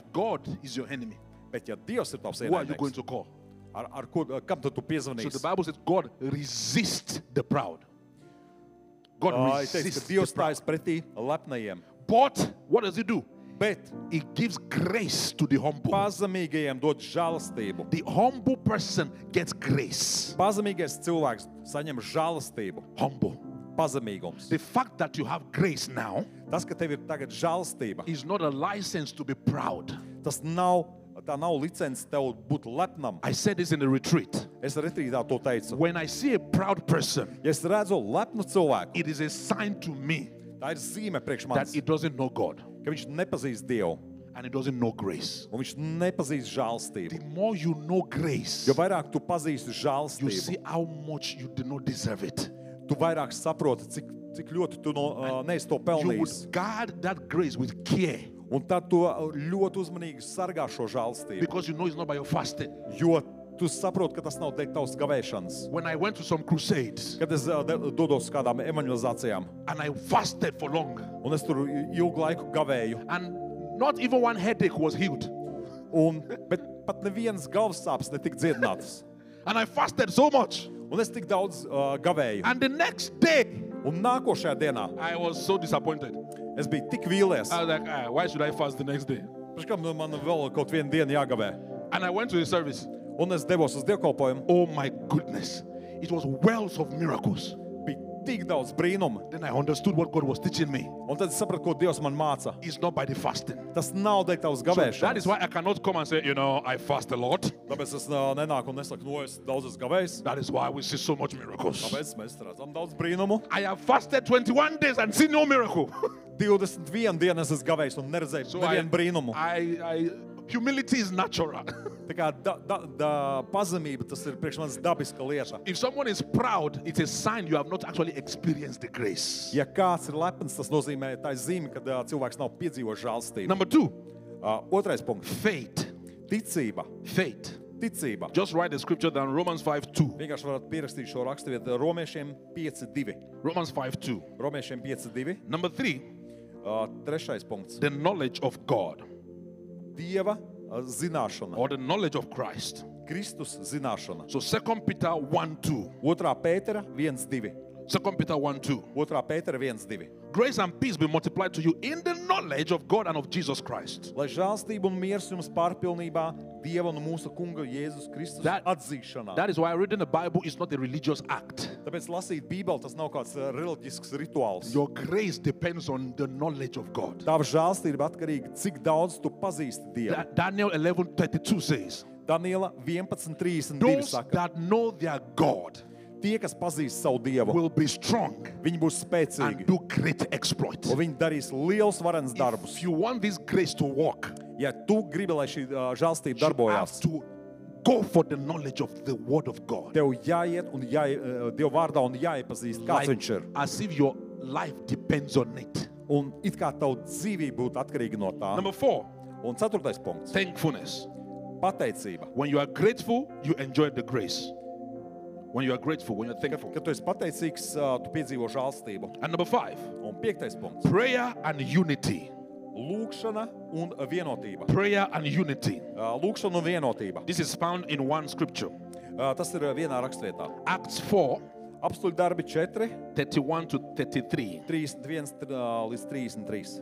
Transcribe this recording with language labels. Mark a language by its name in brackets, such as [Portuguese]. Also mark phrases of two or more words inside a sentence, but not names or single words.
[English] If God is your enemy, [Latvian] Bet ja Dievs ir tavs [English] who are you going [Latvian] ienaidnieks, [English] to call? [Latvian] kam tad tu [English] So [Latvian] piezvanīsi? [English] the Bible says God resists the proud. God [Latvian] Es teicu, ka [English] resists [Latvian] Dievs [English] the proud. [Latvian] stājas pretī lepnajiem, [English] But what does he do? [Latvian] bet [English] He gives grace to the humble. [Latvian] pazemīgajiem dod žēlastību. [English] The humble person gets grace. [Latvian] Pazemīgais cilvēks saņem žēlastību, [English] Humble. [Latvian] pazemīgums. [English] The fact that you have grace now [Latvian] Tas, ka tev ir tagad žēlastība, [English] is not a license to be proud. [Latvian] tā nav licence tev būt lepnam. [English] I said this in the retreat. [Latvian] Es retrītā to teicu. [English] When I see a proud person, [Latvian] Ja es redzu lepnu cilvēku, [English] it is a sign to me [Latvian] tā ir zīme priekš [English] that [Latvian] manis, [English] he doesn't know God [Latvian] ka viņš nepazīst Dievu [English] and he doesn't know grace. [Latvian] un viņš nepazīst žēlastību. [English] The more you know grace, [Latvian] Jo vairāk tu pazīsti [English] you [Latvian] žēlastību, [English] see how much you do not deserve it. [Latvian] tu vairāk saproti, cik ļoti tu neesi to [English] You [Latvian] pelnījis. [English] would guard that grace with care [Latvian] Un tad tu ļoti uzmanīgi sargā šo žēlastību. [English] because you know it's not by your fasting. [Latvian] Jo tu saproti, ka tas nav dēļ tavas gavēšanas. [English] When I went to some crusades [Latvian] Kad es dodos uz kādām evangelizācijām, [English] and I fasted for long, [Latvian] un es tur ilgu laiku gavēju, [English] and not even one headache was healed. [Latvian] bet pat nevienas galvas sāpes netika dziedinātas. [English] And I fasted so much. [Latvian] Un es tik daudz gavēju. [English] And the next day, [Latvian] Un nākošajā dienā [English] I was so disappointed. [Latvian] es biju tik vīlies. [English] I was like, why should I fast the next day? [Latvian] Kam man vēl kaut vienu dienu jāgavē? [English] And I went to the service. [Latvian] Un es devos uz dievkalpojumu. [English] Oh my goodness. It was wells of miracles. [Latvian] Bija tik daudz brīnumu. [English] Then I understood what God was teaching me. [Latvian] Un tad es sapratu, ko Dievs man māca. [English] It's not by the fasting. [Latvian] Tas nav dēļ tavas [English] So [Latvian] gavēšanas. [English] that is why I cannot come and say, I fast a lot. [Latvian] Tāpēc es nenāku un nesaku, es daudz esmu gavējis. [English] That is why we see so much miracles. [Latvian] Tāpēc mēs redzam daudz brīnumu. [English] I have fasted 21 days and seen no miracle. [Latvian] 21 dienas esmu gavējis un neredzēju [English] So [Latvian] nevienu brīnumu. [English] humility is natural. [Latvian] Tā kā pazemība, tas ir priekš manis dabiska lieta. [English] If someone is proud, it's a sign you have not actually experienced the grace. [Latvian] Ja kāds ir lepns, tas nozīmē, tā ir zīme, ka cilvēks nav piedzīvojis žēlstību. [English] Number 2, [Latvian] Otrais punkts. [English] faith. [Latvian] Ticība. [English] Faith. [Latvian] Ticība. [English] Just write the scripture down, Romans 5:2. [Latvian] Vienkārši varat pierakstīt šo raksturvietu Romiešiem 5:2. [English] Romans 5:2. [Latvian] Romiešiem 5:2. [English] Number 3, [Latvian] Trešais punkts. [English] the knowledge of God [Latvian] Dieva zināšana. [English] or the knowledge of Christ. [Latvian] Kristus zināšana. [English] So 2 Peter 1:2. [Latvian] Otrā Pētera 1:2. [English] 2 Peter 1:2. [Latvian] Otrā Pētera 1:2. [English] Grace and peace be multiplied to you in the knowledge of God and of Jesus Christ. [Latvian] Lai žēlstība un miers jums pārpilnībā Dieva un mūsu Kunga Jēzus Kristus atzīšanā. [English] That is why reading the Bible is not a religious act. [Latvian] Tāpēc lasīt Bībeli tas nav kāds reliģisks rituāls. [English] Your grace depends on the knowledge of God. [Latvian] Tava žēlstība atkarīga, cik daudz tu pazīsti Dievu. [English] Daniel 11:32 says, [Latvian] Daniela 11:32 [English] those [Latvian] saka, [English] that know their God [Latvian] tie, kas pazīst savu Dievu, [English] will be strong [Latvian] viņi būs [English] and [Latvian] spēcīgi, [English] do great exploits. [Latvian] un viņi darīs liels varens darbus. [English] If you want this grace to work, [Latvian] Ja tu gribi, lai šī žēlstība [English] you have [Latvian] darbojās, [English] to go for the knowledge of the Word of God. [Latvian] tev jāiet un Dieva vārdā un jāiepazīst, kāds viņš ir. [English] As if your life depends on it. [Latvian] Un it kā tavu dzīvību būtu atkarīga no tā. [English] Number 4, [Latvian] Un ceturtais punkts. [English] thankfulness. [Latvian] Pateicība. [English] When you are grateful, you enjoy the grace. When you are grateful, when you are thankful. [Latvian] Kad tu esi pateicīgs, tu piedzīvo žēlstību. [English] And number 5, [Latvian] Un piektais punkts. [English] prayer and unity. [Latvian] Lūkšana un vienotība. [English] Prayer and unity. [Latvian] Lūkšana un vienotība. [English] This is found in one scripture. [Latvian] Tas ir vienā rakstvietā. [English] Acts 4, [Latvian] Apstuļu darbi 4, [English] 31 to 33. [Latvian] 31 līdz 33.